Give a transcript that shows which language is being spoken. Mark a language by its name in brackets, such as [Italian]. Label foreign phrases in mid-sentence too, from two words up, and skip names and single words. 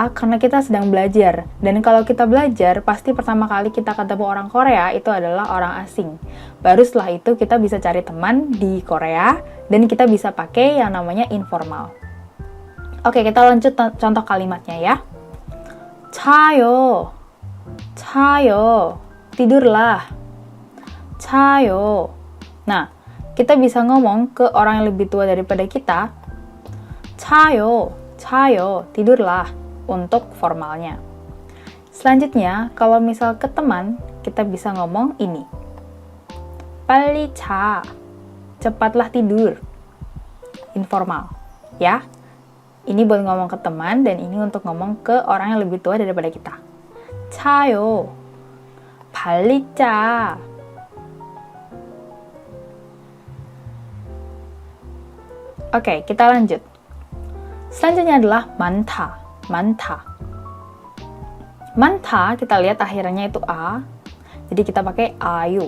[Indonesian] Karena kita sedang belajar. Dan kalau kita belajar, pasti pertama kali kita ketemu orang Korea itu adalah orang asing. Baru setelah itu kita bisa cari teman di Korea, dan kita bisa pakai yang namanya informal. Oke, kita lanjut contoh kalimatnya ya. [Korean] 자요, 자요, tidurlah. 자요. [Indonesian] Nah, kita bisa ngomong ke orang yang lebih tua daripada kita. [Korean] 자요, 자요, [Indonesian] tidurlah, untuk formalnya. Selanjutnya, kalau misal ke teman, kita bisa ngomong ini. [Korean] 빨리 자, [Indonesian] cepatlah tidur. Informal, ya. Ini buat ngomong ke teman, dan ini untuk ngomong ke orang yang lebih tua daripada kita. [Korean] 자요, 빨리 자. [Indonesian] Oke, kita lanjut. Selanjutnya adalah [Korean] 많다, 많다. 많다, [Indonesian] kita lihat akhirannya itu A, jadi kita pakai ayo.